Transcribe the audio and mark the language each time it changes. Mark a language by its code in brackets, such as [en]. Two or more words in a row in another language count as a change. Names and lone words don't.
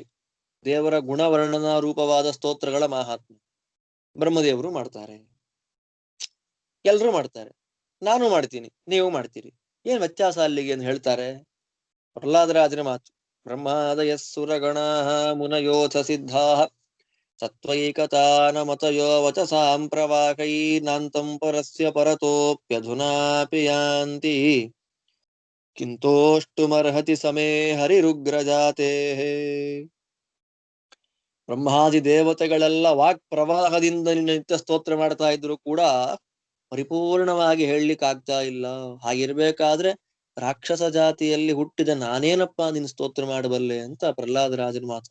[kn] ದೇವರ ಗುಣವರ್ಣನ ರೂಪವಾದ ಸ್ತೋತ್ರಗಳ ಮಾಹಾತ್ಮ್ಯ ಬ್ರಹ್ಮದೇವರು ಮಾಡ್ತಾರೆ, ಎಲ್ರೂ ಮಾಡ್ತಾರೆ. ನಾನು ಮಾಡ್ತೀನಿ, ನೀವು ಮಾಡ್ತೀರಿ. ಏನ್ ವ್ಯತ್ಯಾಸ ಅಲ್ಲಿಗೆ ಅಂತ ಹೇಳ್ತಾರೆ ಪ್ರಹ್ಲಾದರಾಜನ ಮಾತು. [sa] ಬ್ರಹ್ಮಾದಯ ಸುರಗಣಾ ಮುನಯೋಥ ಸಿದ್ಧಾ ಸತ್ವೈಕತಾನಮತಯೋ ವಚಸಾಂ ಪ್ರವಾಕೈನಾಂತಂ ಪರಸ್ಯ ಪರತೋಪ್ಯಧುನಾಪಿ ಯಾಂತಿ ಕಿಂತೋಷ್ಟುಮರ್ಹತಿ ಸಮೇ ಹರಿರುಗ್ರಜಾತೆ. [kn] ಬ್ರಹ್ಮಾದಿ ದೇವತೆಗಳೆಲ್ಲ ವಾಕ್ ಪ್ರವಾಹದಿಂದ ನಿತ್ಯ ಸ್ತೋತ್ರ ಮಾಡ್ತಾ ಇದ್ರು ಕೂಡ ಪರಿಪೂರ್ಣವಾಗಿ ಹೇಳಲಿಕ್ಕಾಗ್ತಾ ಇಲ್ಲ. ಹಾಗಿರ್ಬೇಕಾದ್ರೆ ರಾಕ್ಷಸ ಜಾತಿಯಲ್ಲಿ ಹುಟ್ಟಿದ ನಾನೇನಪ್ಪಾ ನಿನ್ ಸ್ತೋತ್ರ ಮಾಡಬಲ್ಲೆ ಅಂತ ಪ್ರಹ್ಲಾದರಾಜನ ಮಾತು.